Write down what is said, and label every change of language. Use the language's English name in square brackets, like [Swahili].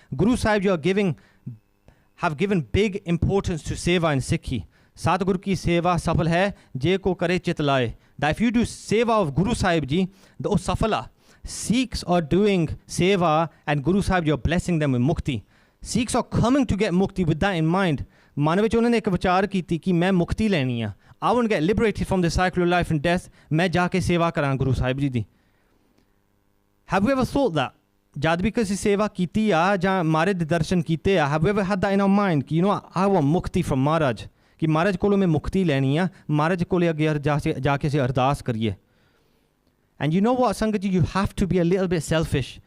[English] Guru Sahib Ji have given big importance to seva in Sikhi. [Punjabi] Satguru ki seva safal hai, je ko kare chit laye. [English] That if you do seva of Guru Sahib Ji, the safala. Sikhs are doing seva and Guru Sahib Ji are blessing them with mukti. Sikhs are coming to get mukti with that in mind. [Punjabi] Man vich unhone ek vichar ਕੀਤੀ ਕਿ ਮੈਂ ਮੁਕਤੀ ਲੈਣੀ ਆ. [English] I want to get liberated from the cycle of life and death. [Punjabi] ਮੈਂ ਜਾ ਕੇ ਸੇਵਾ ਕਰਾਂ ਗੁਰੂ ਸਾਹਿਬ ਜੀ ਦੀ. [English] Have we ever thought that? [Punjabi] ਜਦ ਵੀ ਕਿਸੇ ਸੇਵਾ ਕੀਤੀ ਆ ਜਾਂ ਮਾਰੇ ਦੇ ਦਰਸ਼ਨ ਕੀਤੇ ਆ, [English] have we ever had that in our mind [Punjabi] ਕਿ [English] you know I want mukti from Maharaj, [Punjabi] ਕਿ ਮਹਾਰਾਜ ਕੋਲੋਂ ਮੈਂ ਮੁਕਤੀ ਲੈਣੀ ਆ, ਮਹਾਰਾਜ ਕੋਲੇ ਅੱਗੇ ਜਾ ਕੇ ਅਸੀਂ ਅਰਦਾਸ ਕਰੀਏ. [English] And you know what, Sangat Ji, you have to be a little bit selfish.